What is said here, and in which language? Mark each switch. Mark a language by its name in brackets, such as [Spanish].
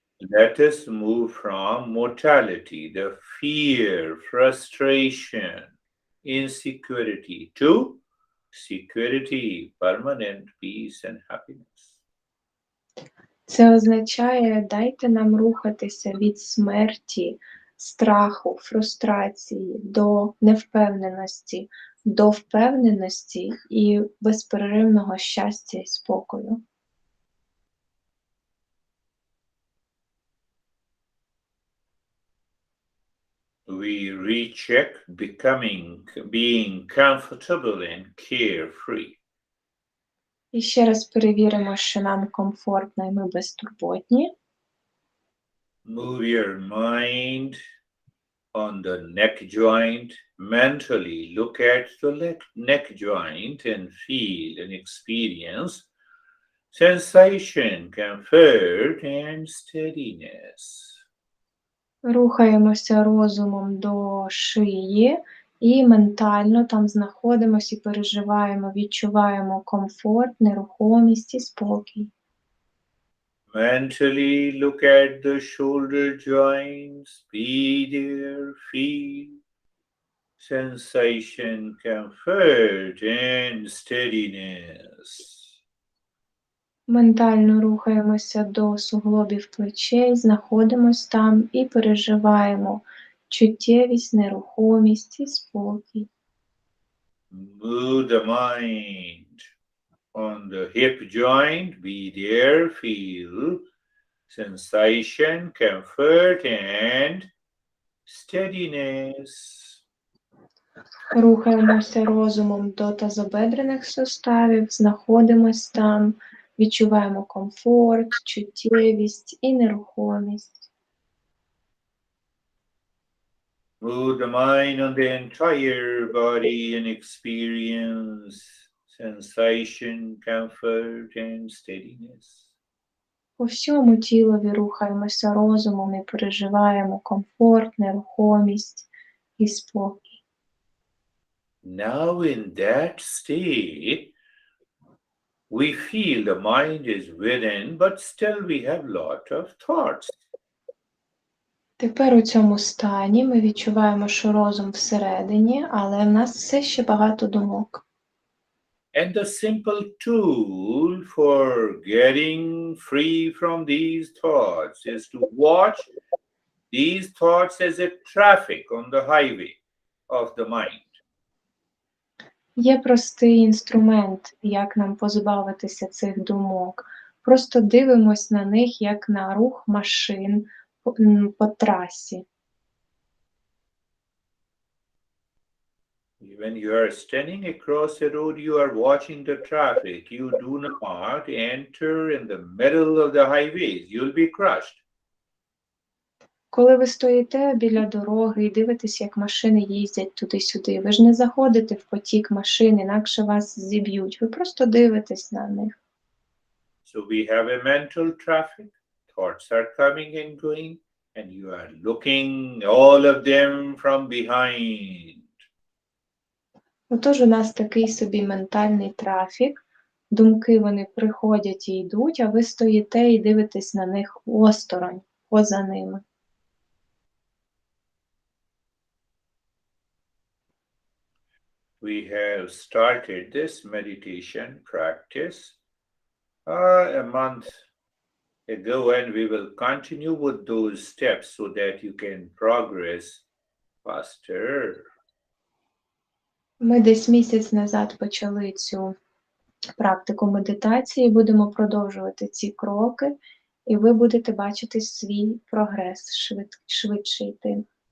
[English] Let us move from mortality, the fear, frustration, insecurity, to security, permanent peace and happiness. [Ukrainian] Це означає, дайте нам рухатися від смерті, страху, фрустрації до невпевненості, до впевненості і безперервного щастя і спокою. [English] We recheck being comfortable and carefree. [Ukrainian] І ще раз перевіримо, що нам комфортно і ми безтурботні. [English] Move your mind on the neck joint. Mentally look at the neck joint and feel and experience sensation, comfort and steadiness. [Ukrainian] Рухаємося розумом до шиї і ментально там знаходимося і переживаємо, відчуваємо комфорт, нерухомість і спокій. [English] Mentally look at the shoulder joints, be there, feel sensation, comfort and steadiness. [Ukrainian] Ментально рухаємося до суглобів плечей, знаходимося там і переживаємо чуттєвість, нерухомість і спокій. [English] Move the mind on the hip joint, be there, feel sensation, comfort and steadiness. [Ukrainian] Рухаємося розумом до тазобедрених суставів, знаходимося там, відчуваємо комфорт, чуттєвість і нерухомість. [English] Move the mind on the entire body and experience sensation, comfort and steadiness. [Ukrainian] По всьому тілові рухаємося розумом і переживаємо комфорт, нерухомість і спокій. [English] Now in that state, we feel the mind is within, but still we have lot of thoughts. [Ukrainian] Тепер у цьому стані ми відчуваємо, що розум всередині, але в нас все ще багато думок. [English] And the simple tool for getting free from these thoughts is to watch these thoughts as a traffic on the highway of the mind. [Ukrainian] Є простий інструмент, як нам позбавитися цих думок. Просто дивимось на них, як на рух машин по трасі. [English] When you are standing across a road, you are watching the traffic. You do not enter in the middle of the highways. You'll be crushed. [Ukrainian] Коли ви стоїте біля дороги і дивитесь, як машини їздять туди-сюди, ви ж не заходите в потік машин, інакше вас зіб'ють. Ви просто дивитесь на них. [English] So we have a mental traffic. Thoughts are coming and going, and you are looking all of them from behind. [Ukrainian] Отож у нас такий собі ментальний трафік. Думки вони приходять і йдуть, а ви стоїте і дивитесь на них осторонь, поза ними. [English] We have started this meditation practice a month ago, and we will continue with those steps so that you can progress faster. [Ukrainian] Ми десь місяць назад почали цю практику медитації, будемо продовжувати ці кроки, і ви будете бачити свій прогрес, швидше йти.